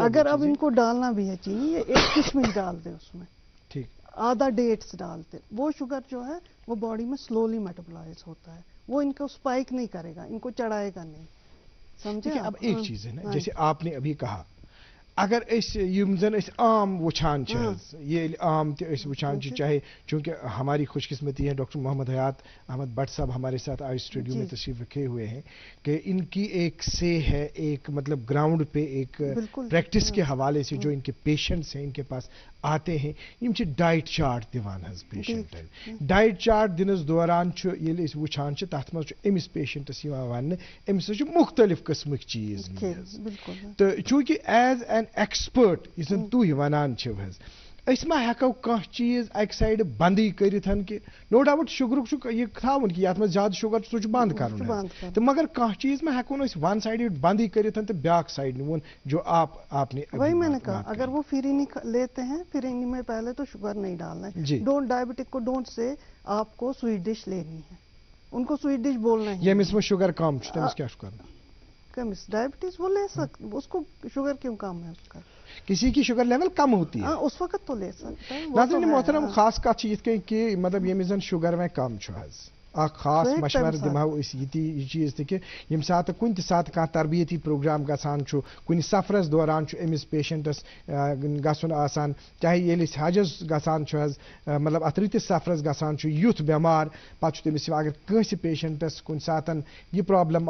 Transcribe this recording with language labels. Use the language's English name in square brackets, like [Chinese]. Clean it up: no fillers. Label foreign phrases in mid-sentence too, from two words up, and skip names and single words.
[Urdu] اگر اب ان کو ڈالنا بھی ہے چینی یہ 1 کشمش ڈال دے اس میں ٹھیک آدھا ڈیٹس ڈالتے. وہ شوگر جو ہے وہ باڈی میں سلولی میٹابولائز ہوتا ہے. وہ ان کو اسپائک نہیں کرے گا ان کو چڑھائے گا نہیں. سمجھے. اب ایک چیز ہے نا جیسے آپ نے ابھی کہا اگر [Kashmiri] یم زن عام وچھان یہ عام وچھان [Urdu] چاہے چونکہ ہماری خوش قسمتی ہے ڈاکٹر محمد حیات احمد بٹ صاحب ہمارے ساتھ آج اسٹوڈیو میں تشریف رکھے ہوئے ہیں کہ ان کی ایک سے ہے ایک مطلب گراؤنڈ پہ ایک پریکٹس کے حوالے سے جو ان کے پیشنٹس ہیں ان کے پاس آتے ہیں [Kashmiri] یم ڈائٹ چارٹ دیوان حظ پیشنٹن ڈائٹ چارٹ دنس دوران ییٚلہِ أسۍ وٕچھان چھِ تَتھ منٛز چھُ أمِس پیشنٹس یِوان وَننہٕ أمِس چھُ مختلف قٕسمٕکۍ چیٖز تہٕ چوٗنٛکہِ [English] as an expert [Kashmiri] یُس زن تُہۍ وَنان چھِو حظ أسۍ ما ہٮ۪کو کانٛہہ چیٖز اَکہِ سایڈٕ بنٛدٕے کٔرِتھ کہِ [English] no doubt [Kashmiri] شُگرُک چھُ یہِ تھاوُن کہِ یَتھ منٛز زیادٕ شُگر چھُ سُہ چھُ بنٛد کَرُن تہٕ مگر کانٛہہ چیٖز ما ہٮ۪کون أسۍ [English] one sided [Kashmiri] بنٛدٕے کٔرِتھ تہٕ بیٛاکھ سایڈ نِوُن [Urdu] جو آپ نے وہی میں نے کہا اگر وہ فرینی لیتے ہیں فرینی میں پہلے تو شوگر نہیں ڈالنا ہے ڈونٹ ڈائبٹک کو ڈونٹ سے آپ کو [English] sweet dish [Urdu] لینی ہے ان کو [English] sweet dish [Urdu] بولنا ہے [Kashmiri] ییٚمِس منٛز شُگر کم چھُ تٔمِس کیٛاہ چھُ کَرُن [Urdu] کمس ڈائبٹیز وہ لے سکتے اس کو شوگر کیوں کم ہے اس کا کسی کی شوگر لیول کم ہوتی ہے اس وقت تو لے سکتے ہیں ناظرین محترم [Kashmiri] خاص کت یت کن کہ مطلب ییٚمِس زن شوگر وۄنۍ کم چھُ حظ اخ خاص مشورٕ دِمہو أسۍ یہِ چیٖز تہِ کہِ ییٚمہِ ساتہٕ کُنہِ تہِ ساتہٕ کانٛہہ تربیتی پروگرام گژھان چھُ کُنہِ سفرس دوران چھُ أمِس پیشنٹس گژھُن آسان چاہے ییٚلہِ أسۍ حجس گژھان چھُ حظ مطلب اتھ رٕتِس سفرس گژھان چھُ یُتھ بٮ۪مار پتہٕ چھُ تٔمِس اگر کٲنٛسہِ پیشنٹس کُنہِ ساتہٕ یہِ پرابلم